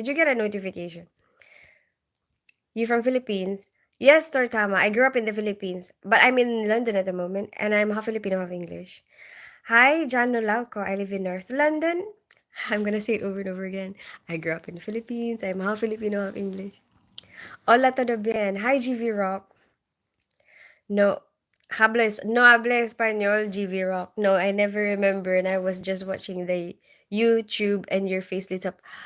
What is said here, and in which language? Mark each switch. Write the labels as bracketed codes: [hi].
[en] Did you get a notification? You from Philippines? Yes, Tortama. I grew up in the Philippines, but I'm in London at the moment, and I'm half Filipino, half English. Hi, John Nolauco. I live in North London. I'm gonna say it over and over again. I grew up in the Philippines. I'm half Filipino, half English. [es] Hola, todo bien. Hi, GV Rock. No, no habla español, GV Rock. [en] No, I never remember, and I was just watching the YouTube, and your face lit up.